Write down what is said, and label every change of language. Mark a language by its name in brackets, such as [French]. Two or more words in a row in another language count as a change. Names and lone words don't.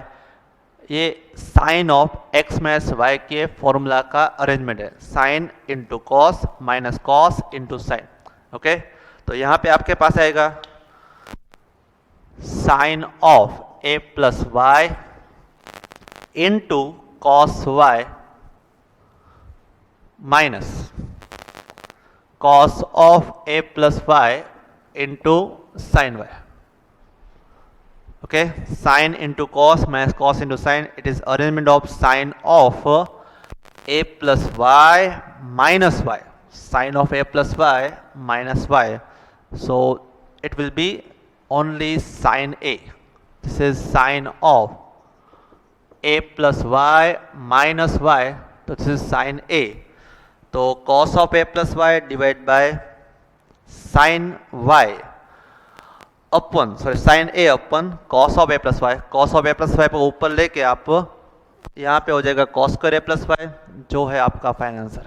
[English] ये sine of x minus y [Hindi] के फॉर्मूला का अरेंजमेंट है, [English] sine into cos minus cos into sine. ओके, [Hindi] तो यहाँ पे आपके पास आएगा [English] sine of a plus y into cos y minus cos of a plus y into sin y. Okay, sin into cos minus cos into sin. It is arrangement of sin of a plus y minus y. Sin of a plus y minus y. So it will be only sin a. This is sin of a plus y minus y. So this is sin a. तो cos of a plus y divide by sine y upon sine a upon cos of a plus y. cos of a plus y [Hindi] को ऊपर लेके आप यहाँ पे हो जाएगा [English] cos square a plus y, [Hindi] जो है आपका [English] final answer.